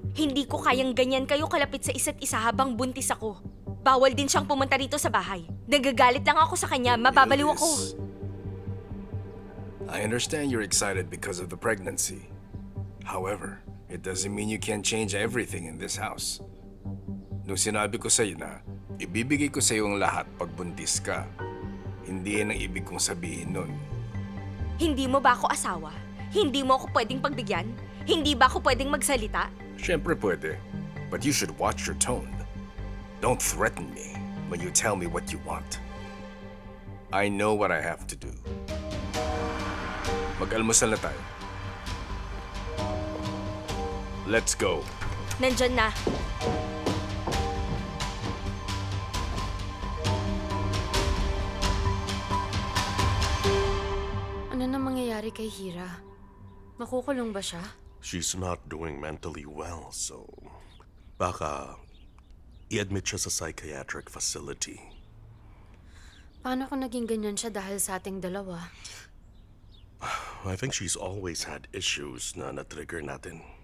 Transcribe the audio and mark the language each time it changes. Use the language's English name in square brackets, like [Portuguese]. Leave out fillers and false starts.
[Filipino] Hindi ko kayang ganyan kayo kalapit sa isa't isa habang buntis ako. Bawal din siyang pumunta rito sa bahay. Nagagalit lang ako sa kanya. Mababaliw ako. [English] Yildiz, I understand you're excited because of the pregnancy. However, it doesn't mean you can't change everything in this house. [Filipino] Nung sinabi ko sa'yo na ibibigay ko sa'yo ang lahat pag buntis ka, hindi yan ang ibig kong sabihin nun. Hindi mo ba ako asawa? Hindi mo ako pwedeng pagbigyan? Hindi ba ako pwedeng magsalita? Siyempre pwede, [English] but you should watch your tone. Don't threaten me when you tell me what you want. I know what I have to do. [Filipino] Mag-almusal na tayo. [English] Let's go. [Filipino] Nandyan na. Ano na mangyayari kay Hira? Makukulong ba siya? [English] She's not doing mentally well, so [Filipino] baka i-admit siya sa [English] psychiatric facility. [Filipino] Paano kung naging ganyan siya dahil sa ating dalawa? [English] I think she's always had issues [Filipino] na na-trigger natin.